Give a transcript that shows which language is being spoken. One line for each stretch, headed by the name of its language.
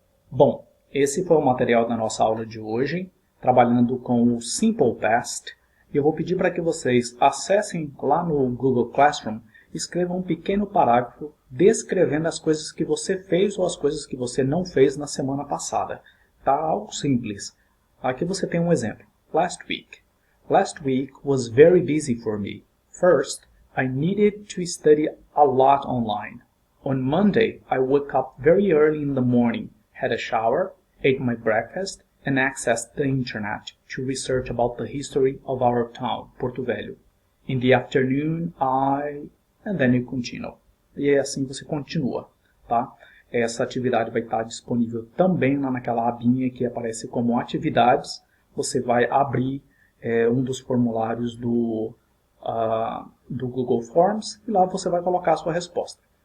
Portuguese: Bom, esse foi o material da nossa aula de hoje, trabalhando com o Simple Past. E eu vou pedir para que vocês acessem lá no Google Classroom e escrevam um pequeno parágrafo descrevendo as coisas que você fez ou as coisas que você não fez na semana passada. Tá algo simples. Aqui você tem um exemplo.
English: Last week. Last week was very busy for me. First, I needed to study a lot online. On Monday, I woke up very early in the morning, had a shower, ate my breakfast, and accessed the internet to research about the history of our town, Porto Velho. In the afternoon, and then you continue.
Portuguese: E assim você continua, tá? Essa atividade vai estar disponível também lá naquela abinha que aparece como atividades. Você vai abrir um dos formulários do Google Forms e lá você vai colocar a sua resposta.